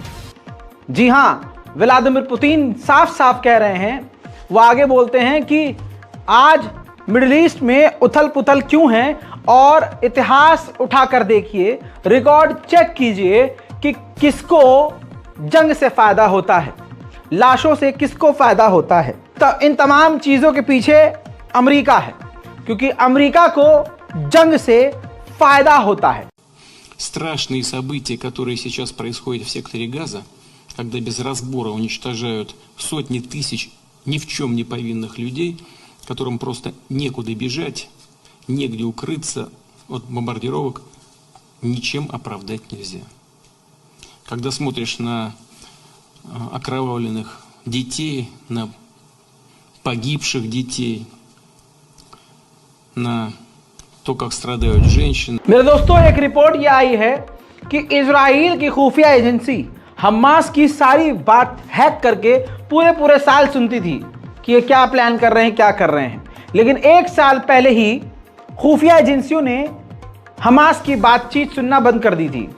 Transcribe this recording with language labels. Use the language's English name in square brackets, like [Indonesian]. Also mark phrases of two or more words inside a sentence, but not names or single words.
[Hindi] जी हाँ, व्लादिमीर पुतिन साफ साफ कह रहे हैं, वो आगे बोलते हैं कि आज मिडिल ईस्ट में उथल पुथल क्यों है और इतिहास उठाकर देखिए, रिकॉर्ड चेक कीजिए कि किसको जंग से फायदा होता है, लाशों से किसको फायदा होता है। तो इन तमाम चीज़ों के पीछे अमेरिका है, क्योंकि अमेरिका को जंग से फायदा होता है। [Russian] Страшные события, которые сейчас происходят в секторе Газа, когда без разбора уничтожают сотни тысяч ни в чем не повинных людей, которым просто некуда бежать, негде укрыться от бомбардировок, ничем оправдать нельзя. Когда смотришь на окровавленных детей, на погибших детей, на то, как страдают женщины. [Hindi] मेरे दोस्तों, एक रिपोर्ट ये आई है कि इजराइल की खुफिया एजेंसी हमास की सारी बात हैक करके पूरे साल सुनती थी कि ये क्या प्लान कर रहे हैं, क्या कर रहे हैं। लेकिन एक साल पहले ही खुफिया एजेंसियों ने हमास की बातचीत सुनना बंद कर दी थी।